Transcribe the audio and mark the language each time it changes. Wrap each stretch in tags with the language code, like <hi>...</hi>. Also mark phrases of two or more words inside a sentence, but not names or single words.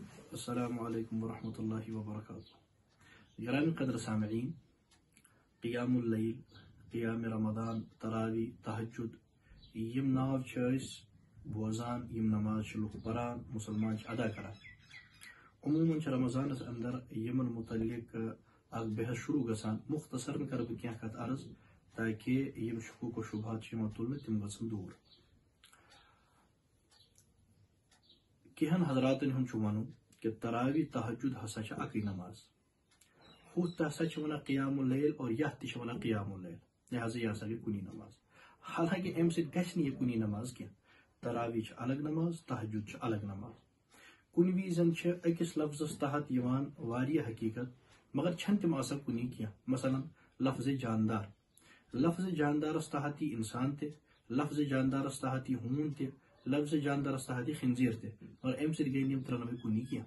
<ar>السلام عليكم ورحمة الله وبركاته.</ar> <ks>گرامی قدر سامعین،</ks> <ar>قیام اللیل، قیام رمضان،</ar> <ks>تراوی، تہجد یم ناو بوزان، یم نماز لوگ پران، مسلمان ادا کران. عموماً رمضانس اندر یمن متعلق اخ بحث شروع گسان. مختصر کر بہ کینٛہہ کتھ عرض تاکہ یم شکوک و شبہات تلنے تم گژھن دور. کینٛہن حضراتن ہُنٛد چھُ ونُن کہ تراوی تہجد ہسا چھ اکٕے نماز. ہُتھ ہسا چھ ونان</ks> <ar>قیام اللیل</ar> <ks>اور یتھ تہِ چھ ونان</ks> <ar>قیام اللیل،</ar> <ks>لہذا یہ ہسا گٔے کُنی نماز. حالانکہ امہ سۭتۍ گژھِ نہٕ یہ کُنی نماز کینٛہہ. تراوی چھ الگ نماز، تہجد چھ الگ نماز. کُنہِ وِزن چھ أکِس لفظس تحت یوان واریاہ حقیقت مگر چھنہٕ تِم آسان کُنی کینٛہہ. مثلاً لفظ جاندار، لفظ جاندارس تحت یی انسان تہِ، لفظ جاندارس تحت یی ہوٗن تہِ، لفظ جاندارس تحت یی خنزیر تہِ، مگر امہ سۭتۍ گٔے نہٕ یِم ترٛنوَے کُنی کینٛہہ.</ks>